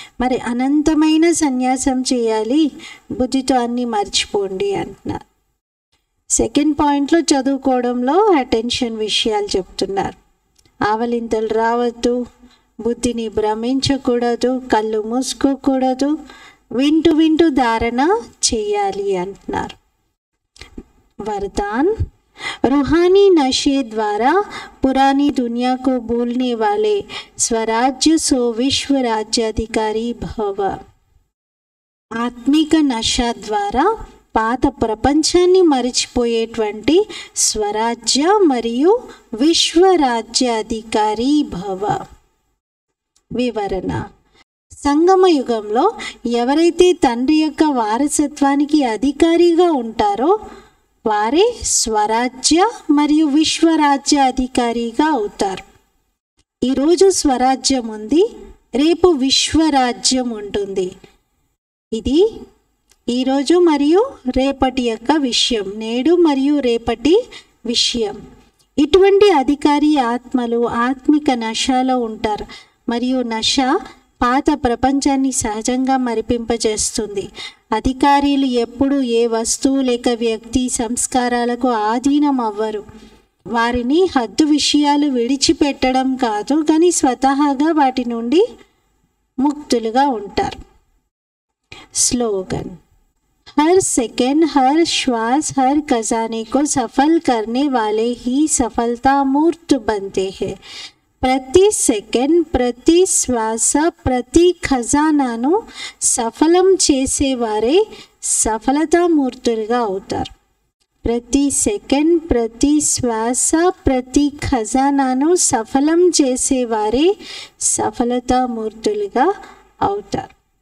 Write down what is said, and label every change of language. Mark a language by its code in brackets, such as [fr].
[te] మరి అనంతమైన సన్యాసం చేయాలి, బుద్ధితో అన్నీ మర్చిపోండి అంటున్నారు. సెకండ్ పాయింట్లో చదువుకోవడంలో అటెన్షన్ విషయాలు చెప్తున్నారు. ఆవలింతలు రావద్దు, బుద్ధిని భ్రమించకూడదు, కళ్ళు మూసుకోకూడదు, వింటూ వింటూ ధారణ చేయాలి అంటున్నారు. [hi] वरदान, रूहानी नशे द्वारा पुरानी दुनिया को भूलने वाले स्वराज्य सो विश्व राज्याधिकारी भव। [te] ఆత్మిక నశ ద్వారా పాత ప్రపంచాన్ని మరిచిపోయేటువంటి స్వరాజ్య మరియు విశ్వరాజ్యాధికారి భవ. వివరణ, సంగమ యుగంలో ఎవరైతే తండ్రి యొక్క వారసత్వానికి అధికారిగా ఉంటారో వారే స్వరాజ్య మరియు విశ్వరాజ్య అధికారిగా అవుతారు. ఈరోజు స్వరాజ్యం ఉంది, రేపు విశ్వరాజ్యం ఉంటుంది. ఇది ఈరోజు మరియు రేపటి యొక్క విషయం, నేడు మరియు రేపటి విషయం. ఇటువంటి అధికారి ఆత్మలు ఆత్మిక నశలో ఉంటారు మరియు నశ పాత ప్రపంచాన్ని సహజంగా మరిపింపజేస్తుంది. అధికారులు ఎప్పుడు ఏ వస్తువు లేక వ్యక్తి సంస్కారాలకు ఆధీనం అవ్వరు. వారిని హద్దు విషయాలు విడిచిపెట్టడం కాదు, కానీ స్వతహాగా వాటి నుండి ముక్తులుగా ఉంటారు. [hi] స్లోగన్: हर सेकंड, हर श्वास, हर खजाने को सफल करने वाले ही सफलता मूर्त बनते हैं. [te] ప్రతి సెకండ్, ప్రతి శ్వాస, ప్రతి ఖజానాను సఫలం చేసేవారే సఫలతామూర్తులుగా అవుతారు. ప్రతి సెకండ్, ప్రతి శ్వాస, ప్రతి ఖజానాను సఫలం చేసేవారే సఫలతామూర్తులుగా అవుతారు.